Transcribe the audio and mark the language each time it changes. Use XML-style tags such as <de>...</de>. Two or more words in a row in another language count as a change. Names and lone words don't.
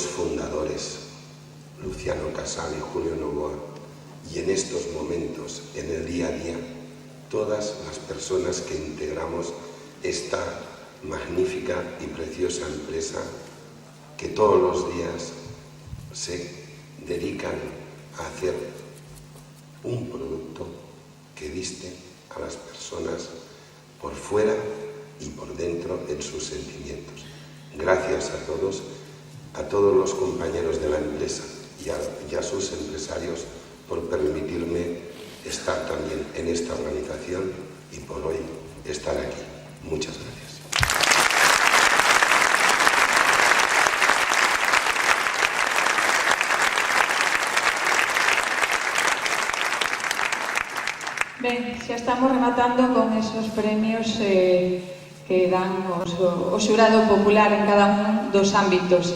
<es>fundadores, Luciano Casal y Julio Novoa, y en estos momentos, en el día a día, todas las personas que integramos esta magnífica y preciosa empresa que todos los días se dedican a hacer un producto que viste a las personas por fuera y por dentro en sus sentimientos. Gracias a todos los compañeros de la empresa y a sus empresarios por permitirme estar también en esta organización y por hoy estar aquí. Muchas gracias.</es> <gl>Ben, xa estamos rematando con esos premios que dan o xurado popular en cada un dos ámbitos.</gl>